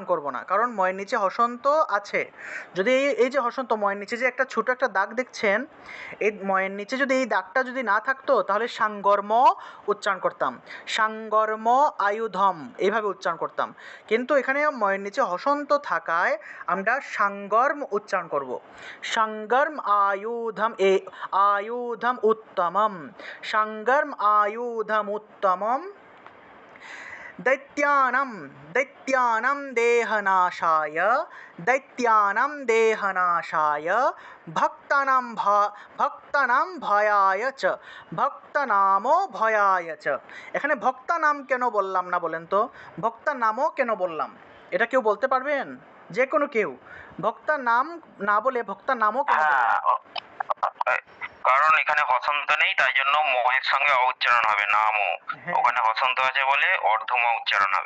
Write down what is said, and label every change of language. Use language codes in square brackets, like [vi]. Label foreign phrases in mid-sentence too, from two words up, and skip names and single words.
[bn] করব না কারণ ময়ের নিচে হসন্ত আছে যদি এই যে হসন্ত ময়ের নিচে যে একটা ছোট একটা দাগ দেখছেন এই ময়ের নিচে যদি এই দাগটা যদি না থাকতো তাহলে সংগর্ম উচ্চারণ করতাম [sa] সংগর্ম আয়ুধম [bn] এইভাবে উচ্চারণ করতাম কিন্তু এখানে ময়ের নিচে হসন্ত থাকায় আমরা সংগর্ম উচ্চারণ করব [sa] সংগর্ম আয়ুধম আয়ুধম উত্তমম সংগর্ম আয়ুধম উত্তমম दैत्यानं देहनाशाय भक्तानां भयाय च ভক্তনামো ভয়ায় চ [bn] এখানে ভক্তা নাম কেন বললাম না বলেন তো ভক্তা নামও কেন বললাম এটা কেউ বলতে পারবেন যে কোনো কেউ ভক্তা নাম না বলে ভক্তা নামও কেন বললাম কারণ এখানে হসন্ত নেই তাই জন্য ময়ের সঙ্গে উচ্চারণ হবে নামও ওখানে হসন্ত আছে বলে অর্ধম উচ্চারণ হবে